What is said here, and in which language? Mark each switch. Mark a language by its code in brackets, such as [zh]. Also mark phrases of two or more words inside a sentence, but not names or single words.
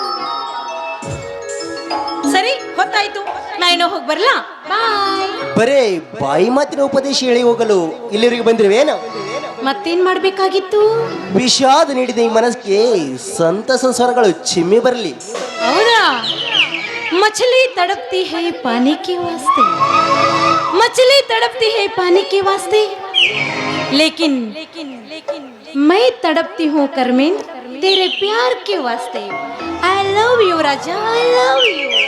[kn] ಸರಿ, ಹೊತ್ತಾಯ್ತು, ನಾ ಇನ್ನೂ ಹೋಗಿ ಬರ್ಲಾ? ಬಾಯ್. ಬರೇ ಬಾಯಿ ಮಾತಿನ ಉಪದೇಶ ಹೇಳಿ ಹೋಗಲು ಇಲ್ಲಿವರೆಗೆ ಬಂದಿರುವೇನು? ಮತ್ತೇನ್ ಮಾಡ್ಬೇಕಾಗಿತ್ತು? ವಿಷಾದ ನೀಡಿದ ಈ ಮನಸ್ಸಿಗೆ ಸಂತಸ ಸ್ವರಗಳು ಚಿಮ್ಮಿ ಬರಲಿ. ಹೌದಾ? [hi] मछली तड़पती है पानी के वास्ते, मछली तड़पती है पानी के वास्ते, लेकिन मैं तड़पती हूँ कर्मेंद्र तेरे प्यार के वास्ते. [en] I love you Raja, I love you.